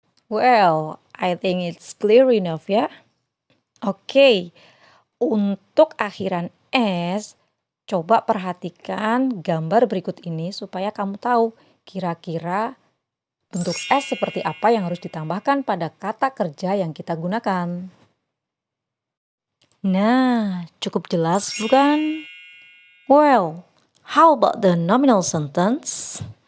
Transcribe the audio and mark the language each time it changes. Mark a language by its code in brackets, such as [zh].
[en] Well, I think it's clear enough ya. [id] Oke, untuk akhiran s, coba perhatikan gambar berikut ini supaya kamu tahu kira-kira bentuk s seperti apa yang harus ditambahkan pada kata kerja yang kita gunakan. Nah, cukup jelas bukan? [en] Well, how about the nominal sentence?